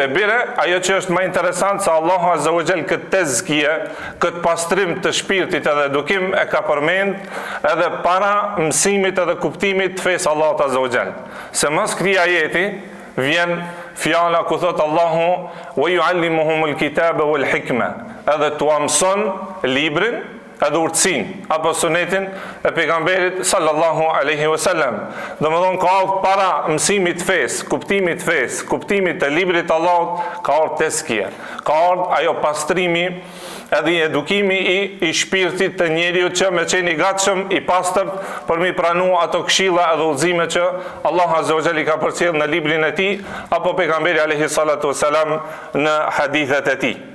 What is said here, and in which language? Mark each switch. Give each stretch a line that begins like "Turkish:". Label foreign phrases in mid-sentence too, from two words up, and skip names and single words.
Albanian: Bire, ajo që është më interesant se Allahu
Arabic: عز وجل
Albanian: këtë tezkije, këtë pastrim të shpirtit edhe edukim e ka përmend edhe para mësimit edhe kuptimit të fesë Allahut
Arabic: عز وجل.
Albanian: Se mas këtij ajeti vjen fjala ku thot Allahu
Arabic: ويعلمهم الكتاب والحكمة,
Albanian: edhe t'u mëson librin edhe urtësin apo sunetin e pejgamberit
Arabic: صلى الله عليه وسلم.
Albanian: Domethënë ka ardhur para mësimit fes, kuptimit fes, kuptimit të librit të Allahut, ka ardhur teskije, ka ardhur ajo pastrimi edhe edukimi i shpirtit të njeriut që me qenë i gatshëm, i pastërt për mi pranu ato këshilla edhe udhëzime që Allahu
Arabic: عز وجل
Albanian: ka përcjell në librin e tij apo pejgamberi
Arabic: عليه الصلاة والسلام
Albanian: në hadithet e tij.